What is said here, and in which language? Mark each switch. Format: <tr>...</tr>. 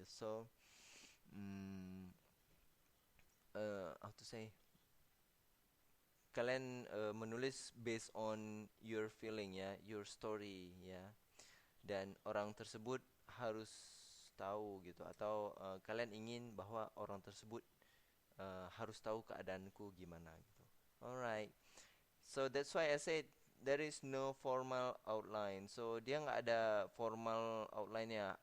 <en>So how to say,</en> <id>kalian menulis</id> <en>based on your feeling ya, your story</en> <id>ya, dan orang tersebut harus tahu gitu, atau kalian ingin bahwa orang tersebut harus tahu keadaanku gimana gitu.</id> <en>Alright. So that's why I said there is no formal outline.</en> <id>So dia nggak ada formal outline-nya.</id>